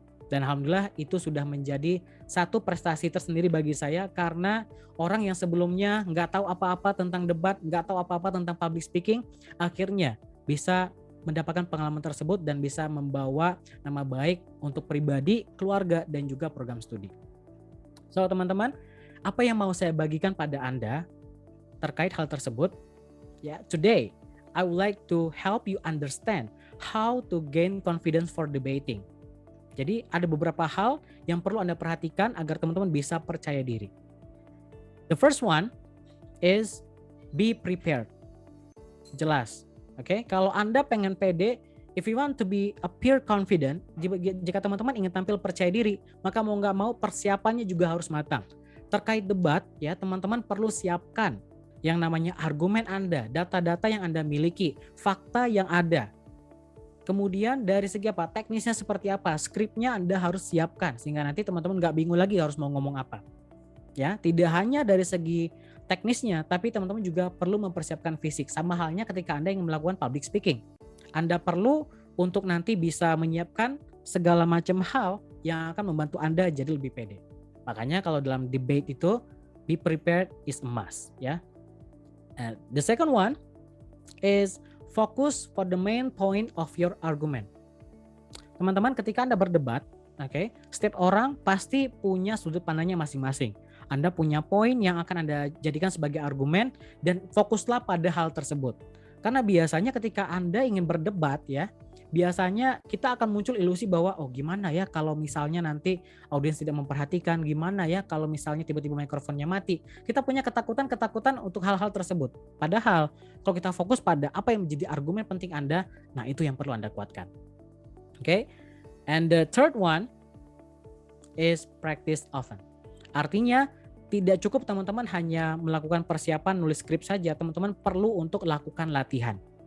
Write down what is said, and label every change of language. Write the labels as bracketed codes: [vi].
[id] Dan alhamdulillah itu sudah menjadi satu prestasi tersendiri bagi saya, karena orang yang sebelumnya nggak tahu apa-apa tentang debat, nggak tahu apa-apa tentang public speaking, akhirnya bisa mendapatkan pengalaman tersebut dan bisa membawa nama baik untuk pribadi, keluarga, dan juga program studi. So teman-teman, apa yang mau saya bagikan pada Anda terkait hal tersebut? [en] Ya, today I would like to help you understand how to gain confidence for debating. [id] Jadi ada beberapa hal yang perlu Anda perhatikan agar teman-teman bisa percaya diri. [en] The first one is be prepared. [id] Jelas. Oke, kalau Anda pengen pede, [en] if you want to be appear confident, [id] jika teman-teman ingin tampil percaya diri, maka mau nggak mau persiapannya juga harus matang. Terkait debat, ya teman-teman perlu siapkan yang namanya argumen Anda, data-data yang Anda miliki, fakta yang ada. Kemudian dari segi apa? Teknisnya seperti apa? Skripnya Anda harus siapkan sehingga nanti teman-teman nggak bingung lagi harus mau ngomong apa. Ya, tidak hanya dari segi teknisnya, tapi teman-teman juga perlu mempersiapkan fisik. Sama halnya ketika Anda ingin melakukan public speaking. Anda perlu untuk nanti bisa menyiapkan segala macam hal yang akan membantu Anda jadi lebih pede. Makanya kalau dalam debate itu, [en] be prepared is a must, [id] ya. [en] The second one is focus for the main point of your argument. [id] Teman-teman, ketika Anda berdebat, setiap orang pasti punya sudut pandangnya masing-masing. Anda punya poin yang akan Anda jadikan sebagai argumen dan fokuslah pada hal tersebut. Karena biasanya ketika Anda ingin berdebat ya, biasanya kita akan muncul ilusi bahwa gimana ya kalau misalnya nanti audiens tidak memperhatikan, gimana ya kalau misalnya tiba-tiba mikrofonnya mati. Kita punya ketakutan untuk hal-hal tersebut. Padahal kalau kita fokus pada apa yang menjadi argumen penting Anda, nah itu yang perlu Anda kuatkan. [en] And the third one is practice often. [id] Artinya tidak cukup teman-teman hanya melakukan persiapan nulis skrip saja, teman-teman perlu untuk lakukan latihan.